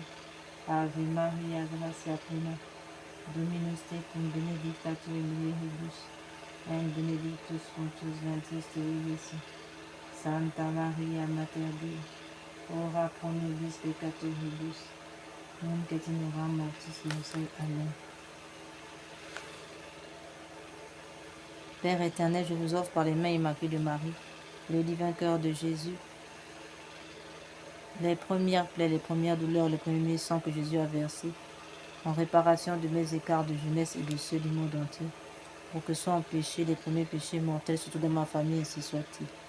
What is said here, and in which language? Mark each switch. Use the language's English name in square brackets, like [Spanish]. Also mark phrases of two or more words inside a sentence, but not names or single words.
[Latin] Ave Maria, gratia plena, Dominus tecum, benedicta tu in mulieribus, et benedictus fructus ventris tui, Santa Maria, Mater Dei, ora pro nobis peccatoribus, nunc et in hora mortis nostre. Amen. [French] Père éternel, je vous offre par les mains immaculées de Marie, le divin cœur de Jésus, les premières plaies, les premières douleurs, les premiers sangs que Jésus a versés, en réparation de mes écarts de jeunesse et de ceux du monde entier, pour que soient empêchés les premiers péchés mortels, surtout dans ma famille, ainsi soit-il.